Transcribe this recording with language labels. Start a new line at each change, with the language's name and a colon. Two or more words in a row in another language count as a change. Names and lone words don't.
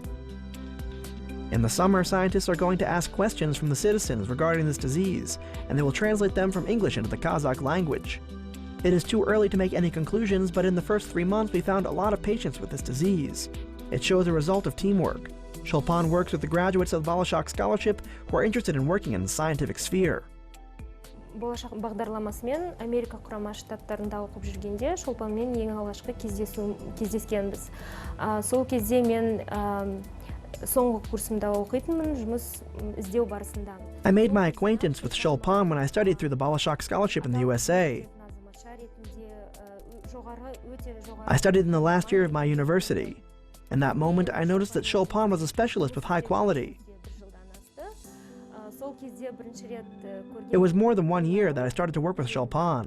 English: In the summer, scientists are going to ask questions from the citizens regarding this disease, and they will translate them from English into the Kazakh language. It is too early to make any conclusions, but in the first 3 months we found a lot of patients with this disease. It shows a result of teamwork. Shulpan works with the graduates of the Bolashak Scholarship who are interested in working in the scientific sphere.
Kazakh: Болашақ бағдарламасымен Америка құрама штаттарында оқып жүргенде Шолпанмен ең алғашқы кездескенбіз. Сол кезде мен соңғы курсымда оқитынмын, жұмыс іздеу барысында.
English: I made my acquaintance with Chopin when I studied through the Bolashak scholarship in the USA. I studied in the last year of my university. In that moment, I noticed that Chopin was a specialist with high quality. It was more than 1 year that I started to work with Chopin.